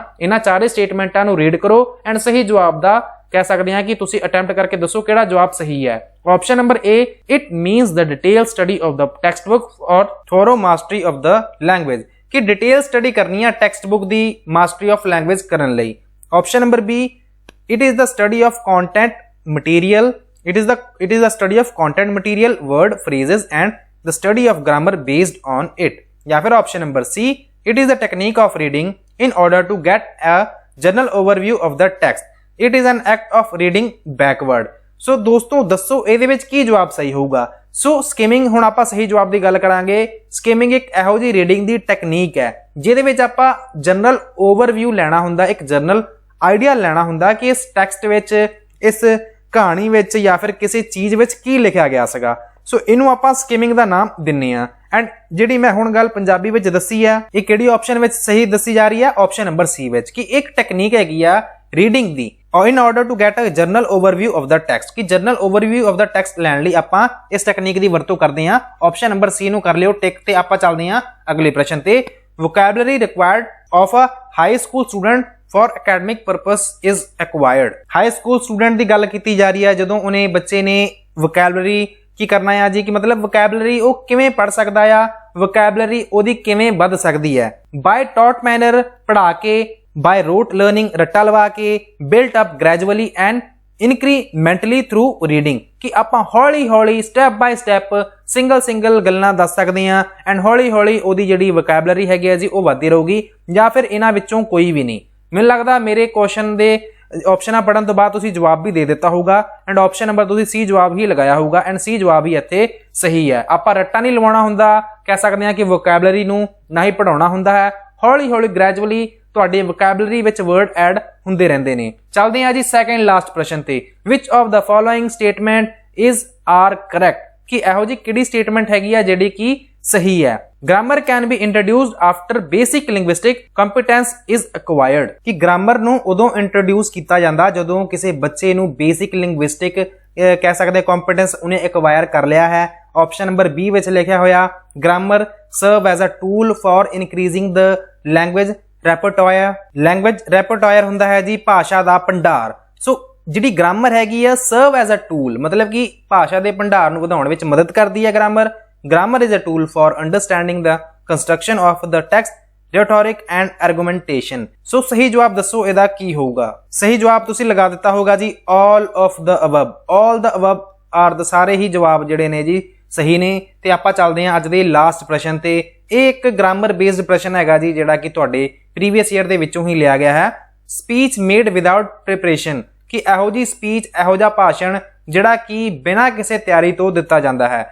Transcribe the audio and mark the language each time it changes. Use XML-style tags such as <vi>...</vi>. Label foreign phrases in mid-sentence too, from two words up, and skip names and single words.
<pa>ਇਹਨਾਂ ਚਾਰੇ ਸਟੇਟਮੈਂਟਾਂ ਨੂੰ ਰੀਡ ਕਰੋ ਐਂਡ ਸਹੀ ਜਵਾਬ ਦਾ ਕਹਿ ਸਕਦੇ ਹਾਂ ਕਿ ਤੁਸੀਂ ਅਟੈਂਪਟ ਕਰਕੇ ਦੱਸੋ ਕਿਹੜਾ ਜਵਾਬ ਸਹੀ ਹੈ।</pa> <en>option number A it means the detail study of the text book or thorough mastery of the language,</en> <pa>ਕਿ ਡਿਟੇਲ ਸਟੱਡੀ ਕਰਨੀ ਹੈ ਟੈਕਸਟ ਬੁੱਕ ਦੀ ਮਾਸਟਰੀ ਆਫ ਲੈਂਗੁਏਜ ਕਰਨ ਲਈ।</pa> <en>option number B, it is the study of content material, it is the study of content material, word, phrases and the study of grammar based on it।</en> <hi>या फिर</hi> <en>option number C, it is the technique of reading in order to get a general overview of the text, it is an act of reading backward।</en> <pa>ਸੋ ਦੋਸਤੋ ਦੱਸੋ ਇਹਦੇ ਵਿੱਚ ਕੀ ਜਵਾਬ ਸਹੀ ਹੋਊਗਾ। ਸੋ ਸਕਿਮਿੰਗ, ਹੁਣ ਆਪਾਂ ਸਹੀ ਜਵਾਬ ਦੀ ਗੱਲ ਕਰਾਂਗੇ। ਸਕਿਮਿੰਗ ਇੱਕ ਇਹੋ ਜਿਹੀ ਰੀਡਿੰਗ ਦੀ ਟੈਕਨੀਕ ਹੈ ਜਿਹਦੇ ਵਿੱਚ ਆਪਾਂ</pa> <en>general overview</en> <pa>ਲੈਣਾ ਹੁੰਦਾ, ਇੱਕ</pa> <en>general idea</en> <pa>ਲੈਣਾ ਹੁੰਦਾ ਕਿ ਇਸ ਟੈਕਸਟ ਵਿੱਚ, ਇਸ ਕਹਾਣੀ ਵਿੱਚ ਜਾਂ ਫਿਰ ਕਿਸੇ ਚੀਜ਼ ਵਿੱਚ ਕੀ ਲਿਖਿਆ ਗਿਆ ਸੀਗਾ। ਸੋ ਇਹਨੂੰ ਆਪਾਂ ਸਕਿਮਿੰਗ ਦਾ ਨਾਮ ਦਿੰਨੇ ਆ। ਐਂਡ ਜਿਹੜੀ ਮੈਂ ਹੁਣ ਗੱਲ ਪੰਜਾਬੀ ਵਿੱਚ ਦੱਸੀ ਆ, ਇਹ ਕਿਹੜੀ ਆਪਸ਼ਨ ਵਿੱਚ ਸਹੀ ਦੱਸੀ ਜਾ ਰਹੀ ਆ,</pa> <en>option number C</en> <pa>ਵਿੱਚ, ਕਿ ਇੱਕ ਟੈਕਨੀਕ ਹੈਗੀ ਆ ਰੀਡਿੰਗ ਦੀ</pa> <en>in order to get a general overview of the text,</en> <pa>ਕਿ</pa> <en>general overview of the text</en> <pa>ਲੈਣ ਲਈ ਆਪਾਂ ਇਸ ਟੈਕਨੀਕ ਦੀ ਵਰਤੋਂ ਕਰਦੇ ਆ।</pa> <en>option number C</en> <pa>ਨੂੰ ਕਰ ਲਿਓ ਟਿਕ ਤੇ ਆਪਾਂ ਚੱਲਦੇ ਆ ਅਗਲੇ ਪ੍ਰਸ਼ਨ ਤੇ।</pa> <en>vocabulary required of a high school student for academic purpose is acquired।</en> <pa>ਹਾਈ ਸਕੂਲ ਸਟੂਡੈਂਟ ਦੀ ਗੱਲ ਕੀਤੀ ਜਾ ਰਹੀ ਹੈ ਜਦੋਂ ਉਹਨੇ ਬੱਚੇ ਨੇ vocabulary ਕੀ ਕਰਨਾ ਆ ਜੀ, ਕਿ ਮਤਲਬ vocabulary ਉਹ ਕਿਵੇਂ ਪੜ ਸਕਦਾ ਆ, vocabulary ਉਹਦੀ ਕਿਵੇਂ ਵੱਧ ਸਕਦੀ ਹੈ।</pa> <en>by taught manner</en> <pa>ਪੜ੍ਹਾ ਕੇ,</pa> <en>by rote learning</en> <pa>ਰੱਟਾ ਲਵਾ ਕੇ,</pa> <en>built up gradually and incrementally through reading,</en> <pa>ਕਿ ਆਪਾਂ ਹੌਲੀ ਹੌਲੀ</pa> <en>step by step single</en> <pa>ਗੱਲਾਂ ਦੱਸ ਸਕਦੇ ਹਾਂ ਐਂਡ ਹੌਲੀ ਹੌਲੀ ਉਹਦੀ ਜਿਹੜੀ vocabulary ਹੈਗੀ ਹੈ ਜੀ ਉਹ ਵੱਧਦੀ ਰਹੂਗੀ, ਜਾਂ ਫਿਰ ਇਹਨਾਂ ਵਿੱਚੋਂ ਕੋਈ ਵੀ ਨਹੀਂ। ਮੈਨੂੰ ਲੱਗਦਾ ਮੇਰੇ ਕੁਐਸਚਨ ਦੇ ਆਪਸ਼ਨਾਂ ਪੜਨ ਤੋਂ ਬਾਅਦ ਤੁਸੀਂ ਜਵਾਬ ਵੀ ਦੇ ਦਿੱਤਾ ਹੋਊਗਾ ਐਂਡ</pa> <en>option number</en> <pa>ਤੁਸੀਂ ਸੀ ਜਵਾਬ ਹੀ ਲਗਾਇਆ ਹੋਊਗਾ ਐਂਡ ਸੀ ਜਵਾਬ ਹੀ ਇੱਥੇ ਸਹੀ ਹੈ। ਆਪਾਂ ਰੱਟਾ ਨਹੀਂ ਲਵਾਉਣਾ ਹੁੰਦਾ, ਕਹਿ ਸਕਦੇ ਹਾਂ ਕਿ vocabulary ਨੂੰ ਨਾ ਹੀ ਪੜਾਉਣਾ ਹੁੰਦਾ ਹੈ, ਹੌਲੀ ਹੌਲੀ ਗ੍ਰੈਜੂਅਲੀ ਤੁਹਾਡੀ vocabulary ਵਿੱਚ</pa> <en>word add</en> <pa>ਹੁੰਦੇ ਰਹਿੰਦੇ ਨੇ। ਚੱਲਦੇ ਹਾਂ ਜੀ ਸੈਕੰਡ ਲਾਸਟ ਪ੍ਰਸ਼ਨ ਤੇ।</pa> <en>which of the following statement is are correct,</en> <pa>ਕਿ ਇਹੋ ਜਿਹੀ ਕਿਹੜੀ ਸਟੇਟਮੈਂਟ ਹੈਗੀ ਆ ਜਿਹੜੀ ਕਿ ਸਹੀ ਹੈ।</pa> <en>grammar can be introduced after basic linguistic competence is acquired,</en> <pa>ਕਿ ਗ੍ਰਾਮਰ ਨੂੰ ਉਦੋਂ ਇੰਟਰੋਡਿਊਸ ਕੀਤਾ ਜਾਂਦਾ ਜਦੋਂ ਕਿਸੇ ਬੱਚੇ ਨੂੰ</pa> <en>basic linguistic</en> <pa>ਕਹਿ ਸਕਦੇ ਕੰਪੀਟੈਂਸ ਉਹਨੇ ਐਕਵਾਇਰ ਕਰ ਲਿਆ ਹੈ। ਆਪਸ਼ਨ ਨੰਬਰ ਬੀ ਵਿੱਚ ਲਿਖਿਆ ਹੋਇਆ</pa> <en>grammar serve as a tool for increasing the language repertoire। language repertoire</en> <pa>ਹੁੰਦਾ ਹੈ ਜੀ ਭਾਸ਼ਾ ਦਾ ਭੰਡਾਰ। ਸੋ ਜਿਹੜੀ ਗ੍ਰਾਮਰ ਹੈਗੀ ਆ</pa> <en>serve as a tool,</en> <pa>ਮਤਲਬ ਕਿ ਭਾਸ਼ਾ ਦੇ ਭੰਡਾਰ ਨੂੰ ਵਧਾਉਣ ਵਿੱਚ ਮਦਦ ਕਰਦੀ ਹੈ ਗ੍ਰਾਮਰ।</pa> <en>grammar is a tool for understanding the construction of the text, rhetoric and argumentation।</en> <pa>ਸੋ ਸਹੀ ਜਵਾਬ ਦੱਸੋ ਇਹਦਾ ਕੀ ਹੋਊਗਾ। ਸਹੀ ਜਵਾਬ ਤੁਸੀਂ ਲਗਾ ਦਿੱਤਾ ਹੋਗਾ ਜੀ</pa> <en>all of the above। all the above are the</en> <pa>ਸਾਰੇ ਹੀ ਜਵਾਬ ਜਿਹੜੇ ਨੇ ਜੀ ਸਹੀ ਨੇ। ਤੇ ਆਪਾਂ ਚੱਲਦੇ ਹਾਂ ਅੱਜ ਦੇ ਲਾਸਟ ਪ੍ਰਸ਼ਨ ਤੇ। ਇਹ ਇੱਕ ਗ੍ਰਾਮਰ ਬੇਸਡ ਪ੍ਰਸ਼ਨ ਹੈਗਾ ਜੀ ਜਿਹੜਾ ਕਿ ਤੁਹਾਡੇ</pa> <en>previous year</en> <pa>ਦੇ ਵਿੱਚੋਂ ਹੀ ਲਿਆ ਗਿਆ ਹੈ।</pa> <en>speech made without preparation,</en> <pa>ਕਿ ਇਹੋ ਜੀ ਸਪੀਚ, ਇਹੋ ਜਿਹਾ ਭਾਸ਼ਣ ਜਿਹੜਾ ਕਿ ਬਿਨਾਂ ਕਿਸੇ ਤਿਆਰੀ ਤੋਂ ਦਿੱਤਾ ਜਾਂਦਾ ਹੈ।</pa>